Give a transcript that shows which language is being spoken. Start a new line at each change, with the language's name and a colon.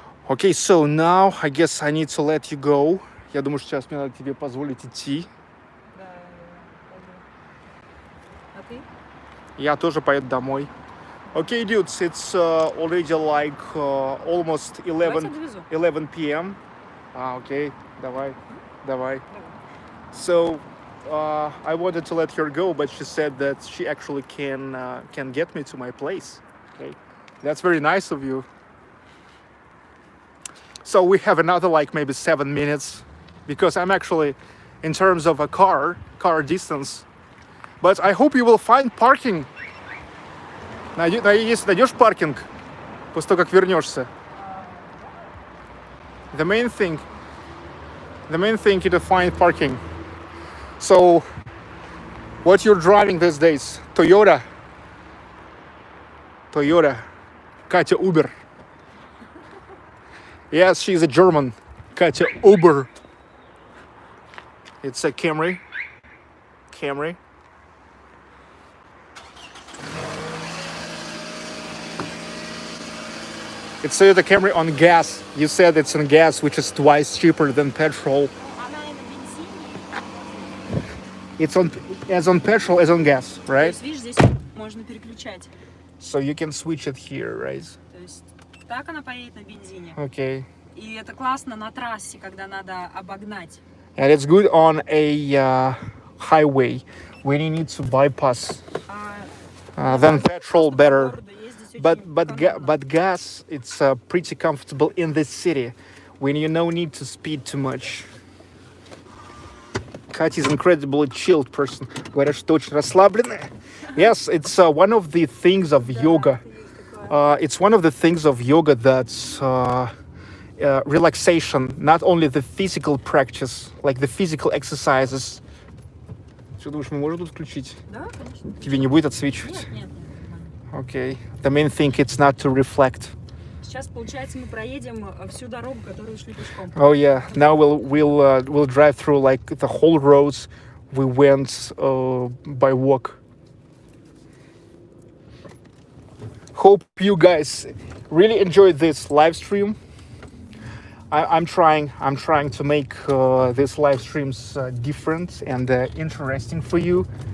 English: Okay, so now I guess I need to let you go.
Russian: Я думаю, что сейчас мне надо тебе позволить идти. Да, пойду. А ты? Я тоже поеду домой.
English: Okay, dudes, it's already like almost 11 p.m.
Russian: Okay, давай.
English: So I wanted to let her go, but she said that she actually can get me to my place. Okay, that's very nice of you. So we have another like maybe 7 minutes, because I'm actually, in terms of a car distance, but I hope you will find parking.
Russian: Если найдешь паркинг после того, как вернешься.
English: The main thing is to find parking. So, what you're driving these days? Toyota. Katya Uber. Yes, she's a German. Katya Uber. It's a Camry. It's the Camry on gas. You said it's on gas, which is twice cheaper than petrol.
Russian: Она и на бензине.
English: It's on as on petrol as on gas,
Russian: То
English: right?
Russian: есть, видишь, здесь можно переключать.
English: So you can switch it here, right?
Russian: То есть так она поедет на бензине.
English: Okay.
Russian: И это классно на трассе, когда надо обогнать.
English: And it's good on a highway when you need to bypass. Then petrol better. But gas, it's pretty comfortable in this city when you no need to speed too much. Katya is an incredibly chilled person.
Russian: Говорят, что очень расслабленная.
English: Yes, it's one of the things of yoga. It's one of the things of yoga that's relaxation, not only the physical practice, like the physical exercises.
Russian: Что думаешь, мы можем тут включить? Да, конечно. Тебе не будет отсвечивать? Нет.
English: Okay. The main thing it's not to reflect.
Russian: Сейчас, получается, мы проедем всю дорогу, которую шли пешком.
English: Oh yeah. Now we'll drive through like the whole roads we went by walk. Hope you guys really enjoyed this live stream. I'm trying to make these live streams different and interesting for you.